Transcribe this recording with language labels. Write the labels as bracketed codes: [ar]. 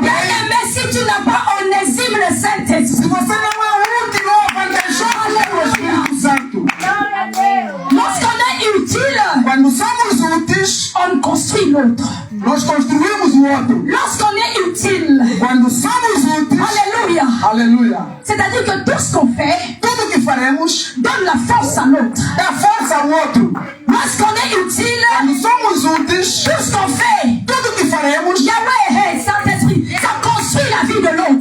[fr] Bien-aimé, si tu n'as pas Onésime le [pt] Se [fr] Saint-Esprit, [pt] você não é útil ou vantajoso pelo Espírito Santo, [fr] lorsqu'on est utile, [pt] quando somos úteis, [fr] on construit l'autre. [pt] nós construímos o outro. [fr] Lorsqu'on est utile, [pt] Quando somos úteis, [fr] alléluia, [pt] aleluia, [fr] c'est-à-dire que tout ce qu'on fait [pt] tudo que faremos [fr] donne la force à l'autre. [pt] dá força ao outro. [fr] Lorsqu'on est utile, [pt] Quando somos úteis, [fr] tout ce qu'on fait, [pt] tudo que faremos [fr] Yahweh, Saint-Esprit, ça construit la vie de l'autre.